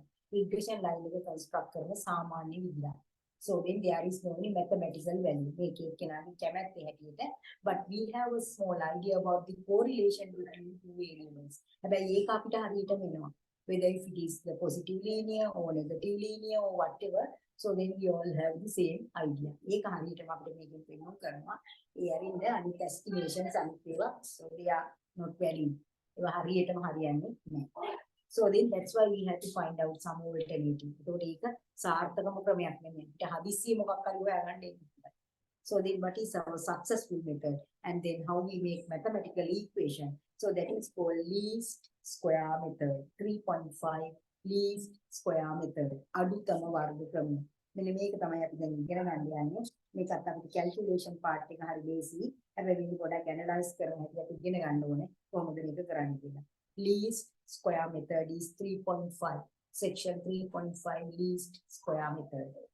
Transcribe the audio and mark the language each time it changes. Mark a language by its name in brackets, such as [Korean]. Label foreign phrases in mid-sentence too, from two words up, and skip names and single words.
[English] Regression line [Sinhala] එක construct කරන සාමාන්‍ය විදිහයි. [English] So then there is no any mathematical value. [Sinhala] මේක එක්කෙනාගේ කැමැත්ත හැටියට. [English] But we have a small idea about the correlation between two variables. [Sinhala] හැබැයි ඒක අපිට හරියටම එනවා. [English] Whether if it is the positive linear or negative linear or whatever. So then we all have the same idea. [Sinhala] ඒක හරියටම අපිට මේකෙන් පෙන්වන්න කරනවා. ඒ අරින්ද අනිත් estimations අනිත් ඒවා. [English] So they are not valid. [Sinhala] ඒවා හරියටම හරියන්නේ නැහැ. [English] So then that's why we have to find out some alternative. [Sinhala] ඒකට ඒක සාර්ථකම ක්‍රමයක් නෙමෙයි. අපිට හදිස්සිය මොකක් හරි හොයාගන්න එන්නේ. [English] So then what is our successful method? And then how we make mathematical equation. So that is called least square method. 3.5 least square method. [Sinhala] අඩුතම වර්ග ක්‍රමය. මෙන්න මේක තමයි අපි දැන් ඉගෙන ගන්න යන්නේ. මේකත් අපිට [English] calculation part [Sinhala] එක හරි basic. හැබැයි මේක පොඩ්ඩක් analyze කරන හැටි අපි ඉගෙන ගන්න ඕනේ. කොහොමද මේක කරන්නේ කියලා. [English] Least square method is 3.5. Section 3.5 least square method.